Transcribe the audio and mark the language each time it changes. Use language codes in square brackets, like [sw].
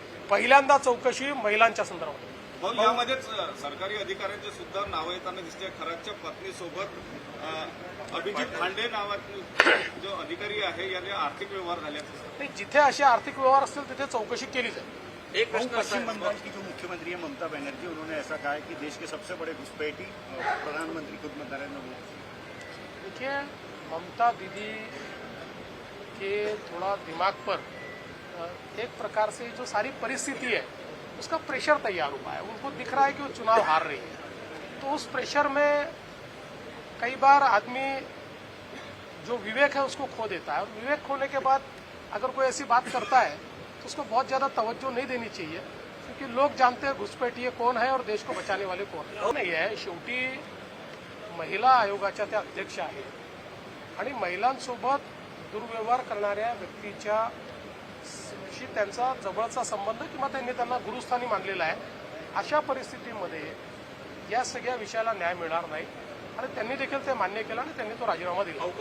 [mr] पहिल्यांदा चौकशी महिलांच्या संदर्भात। यामध्येच सरकारी अधिकाऱ्यांचे सुद्धा नावं येताना दिसते। खरातच्या पत्नीसोबत अभिजित भांडे नावाचे जो अधिकारी आहे याने आर्थिक व्यवहार झाल्याचं, जिथे असे आर्थिक व्यवहार असतील तिथे चौकशी केली जाईल। एक प्रश्न, [hi] पश्चिम बंगाल की जो मुख्यमंत्री है ममता बनर्जी, उन्होंने ऐसा कहा है कि देश के सबसे बड़े घुसपैठी प्रधानमंत्री खुद नरेंद्र मोदी। देखिए, ममता दीदी के थोड़ा दिमाग पर एक प्रकार से जो सारी परिस्थिति है उसका प्रेशर तैयार हुआ है। उनको दिख रहा है कि वो चुनाव हार रही है, तो उस प्रेशर में कई बार आदमी जो विवेक है उसको खो देता है, और विवेक खोने के बाद अगर कोई ऐसी बात करता है तो उसको बहुत ज्यादा तवज्जो नहीं देनी चाहिए, क्योंकि लोग जानते हैं घुसपैठिये कौन है और देश को बचाने वाले कौन है नहीं है। [mr] शेवटी महिला आयोगाच्या त्या अध्यक्ष आहेत आणि महिलांसोबत दुर्व्यवहार करणाऱ्या व्यक्तीच्या त्यांचा जवळचा संबंध किंवा त्यांनी त्यांना गुरुस्थानी मानलेला आहे। अशा परिस्थितीमध्ये या सगळ्या विषयाला न्याय मिळणार नाही आणि त्यांनी देखील ते मान्य केलं आणि त्यांनी तो राजीनामा दिला।